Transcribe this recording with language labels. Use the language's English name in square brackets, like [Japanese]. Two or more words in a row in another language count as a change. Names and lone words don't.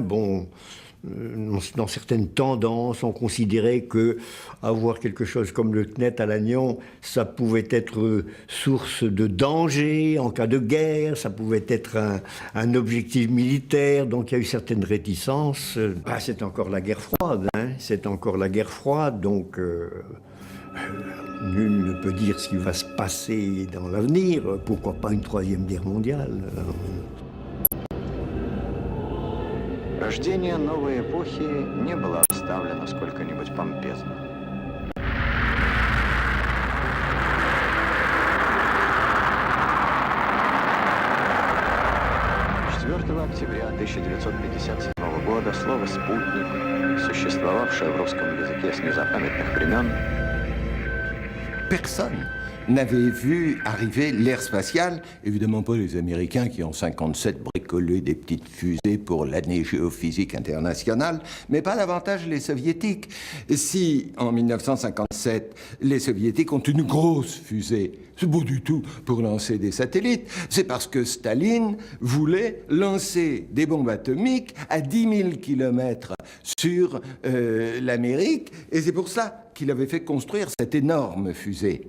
[French] Bon, dans certaines tendances, on considérait que avoir quelque chose comme le CNET à Lannion, ça pouvait être source de danger en cas de guerre, ça pouvait être un objectif militaire, donc il y a eu certaines réticences. C'est encore la guerre froide, hein, c'est encore la guerre froide, donc nul ne peut dire ce qui va se passer dans l'avenir. Pourquoi pas une 3e guerre mondiale? [Russian] Рождение новой эпохи не было обставлено сколько-нибудь помпезно. 4 октября 1957 года слово «спутник», существовавшее в русском языке с незапамятных времен, [French] Personne n'avait vu arriver l'ère spatiale, évidemment pas les Américains qui en 57 bricolé des petites fusées pour l'année géophysique internationale, mais pas davantage les Soviétiques. Si en 1957 les Soviétiques ont une grosse fusée, c'est pas du tout pour lancer des satellites, c'est parce que Staline voulait lancer des bombes atomiques à 10 000 kilomètres sur l'Amérique, et c'est pour ça qu'il avait fait construire cette énorme fusée.